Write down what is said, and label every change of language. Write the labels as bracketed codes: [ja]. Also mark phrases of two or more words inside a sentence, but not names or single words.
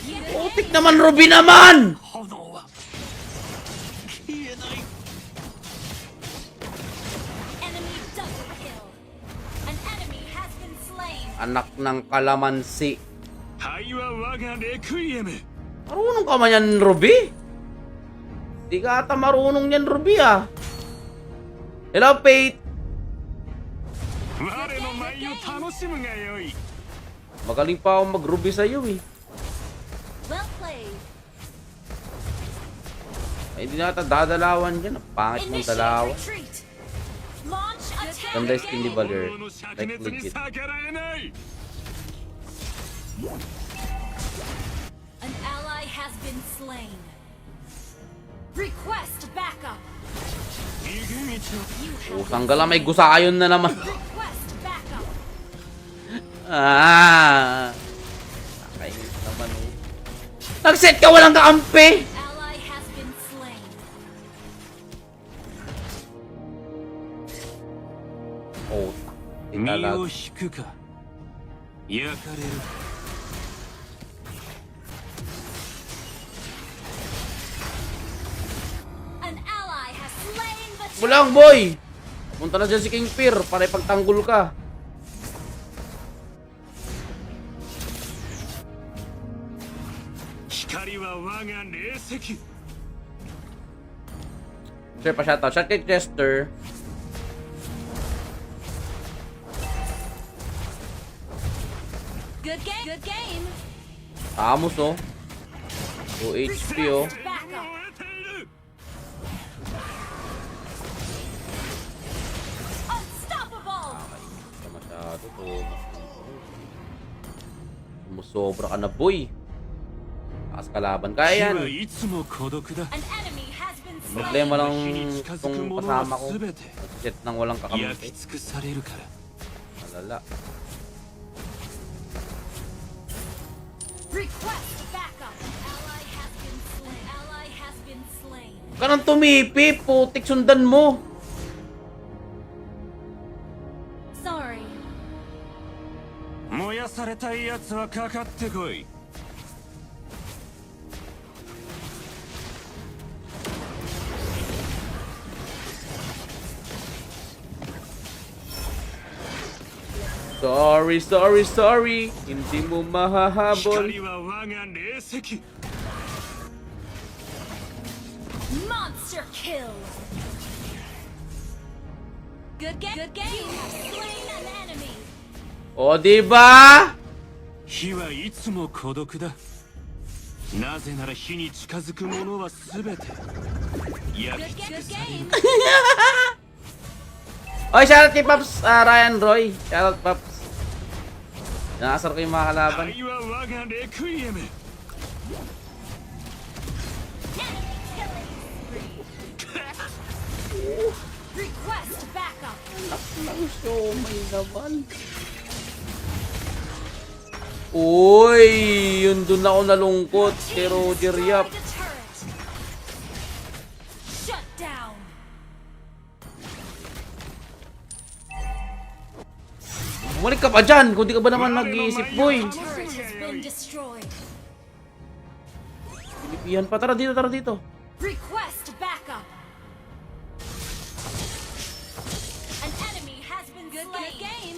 [tl] Putik naman, Ruby naman! [ja] 炎は消えない [en] Enemy double kill. An enemy has been slain. [tl] Anak ng kalamansi. [ja] 灰は我がレクイエム [tl] Marunong ka man yan, Ruby? Di ka ata marunong yan, Ruby ah. [en] Hello, Pate. [ja] 我の舞を楽しむがよい [tl] Magaling pa ako mag-Ruby sa'yo eh. [en] Well played. [tl] Ay, hindi na ata dadalawan dyan. Ang pangit mong [en] Initiate [tl] dalawan. [en] retreat. Launch attack. [tl] Ganda yung skin ni Valer. [ja] 炎の灼 [en] Like [ja] 熱に [en] legit. [ja] 逆らえない [en] An ally has been slain. Request backup. [ja] 逃げ道 [en] You have [tl] Utang gala, may gusayon na naman. [en] request backup. [tl] Ah! Nakainis naman oh. Nag-set ka, walang kaampi! [en] Ally has been slain. Oh, [ja] 身 [tl] tinalag. [ja] を引くか焼かれる [en] An ally has slain the [tl] Bulang, boy! Punta na dyan si King Fear para ipagtanggol ka. [ja] 光は我が霊石. [tl] Sir, pa-shoutout. Shout kay Chester. [en] Good game. Good game. [tl] Amos oh. 2 HP oh. [en] Backup. [ja] 燃えている [en] Unstoppable. [tl] Hindi masyado to. Sumusobra ka na, boy. Takas kalaban. [ja] 火 [tl] Kaya [ja] は [tl] yan. [ja] いつも孤独だ [en] An enemy has been slain. [tl] Problema lang [ja] 火に近づく [tl] itong [ja] 者 [tl] kasama [ja] は [tl] ko. [ja] 全て [tl] Set nang walang [ja] 焼き [tl] kakampi. [ja] 尽くされるから [tl] Malala. [en] Request backup. An ally has been slain. Ally has been slain. [tl] Huwag ka nang tumipi. Putik, sundan mo. [en] Sorry. [ja] 燃やされたいやつはかかってこい [en] Sorry, sorry, sorry. [tl] Hindi mo mahahabol. [ja] 光は我が霊石 [en] Monster kill. Good game. Good game. You have slain an enemy. [tl] O, diba? [ja] 火はいつも孤独だなぜなら火に近づく者は全て焼 [en] Good [ja] き尽 [en] game. [ja] く [en] Good [ja] される [en] game. [tl] Oy, shoutout kay Paps Ryan Roy. Shoutout, Paps. Nakasar ko yung mga kalaban. [ja] 灰は我がレクイエム [en] Request backup. [tl] Ang siomay naman. Uy, yun dun ako nalungkot kay Roger Yap. [en] Destroy the turret. Shut down. [tl] Bumalik ka pa dyan kung di ka ba naman nag-iisip, boy. [en] Turret has been destroyed. [tl] Pilipihan pa. Tara dito, tara dito. [en] Request backup. An enemy has been slain. Good game.